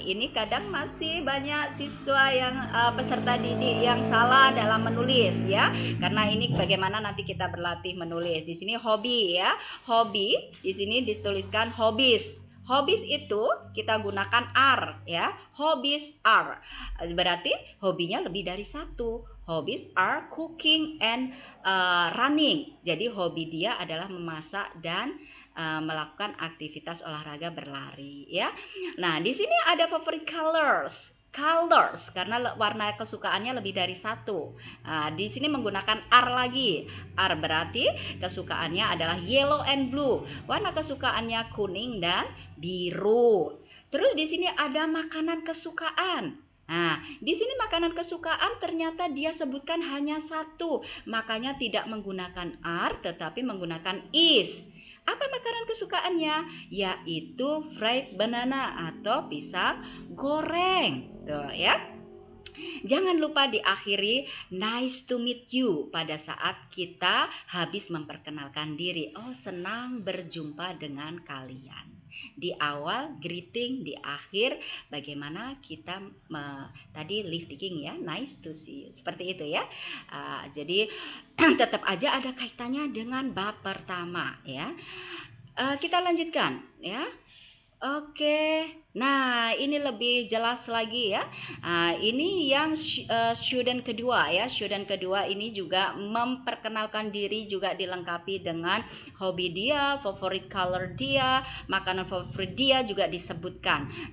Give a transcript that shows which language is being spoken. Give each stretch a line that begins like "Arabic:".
Indonesian: Ini kadang masih banyak siswa yang peserta didik yang salah dalam menulis ya. Karena ini bagaimana nanti kita berlatih menulis. Di sini hobi ya. Hobi di sini dituliskan hobbies. Hobbies itu kita gunakan are ya.
English: Hobbies are.
Indonesian: Berarti hobinya lebih dari satu.
English: Hobbies are cooking and running.
Indonesian: Jadi hobi dia adalah memasak dan melakukan aktivitas olahraga berlari ya. Nah, di sini ada favorite colors karena warna kesukaannya lebih dari satu. Nah, di sini menggunakan are lagi. Are berarti kesukaannya adalah
English: yellow and blue.
Indonesian: Warna kesukaannya kuning dan biru. Terus di sini ada makanan kesukaan. Nah, di sini makanan kesukaan ternyata dia sebutkan hanya satu, makanya tidak menggunakan are tetapi menggunakan is. Apa makanan kesukaannya? Yaitu fried banana atau pisang goreng. Tuh ya. Jangan lupa diakhiri
English: nice to meet you
Indonesian: pada saat kita habis memperkenalkan diri. Oh, senang berjumpa dengan kalian. Di awal greeting, di akhir bagaimana kita tadi lifting ya,
English: nice to see you.
Indonesian: Seperti itu ya. Jadi tetap aja ada kaitannya dengan bab pertama ya. Kita lanjutkan ya. Oke, nah ini lebih jelas lagi ya. Ini yang student kedua ya. Student kedua ini juga memperkenalkan diri, juga dilengkapi dengan hobi dia, favorit color dia, makanan favorit dia juga disebutkan.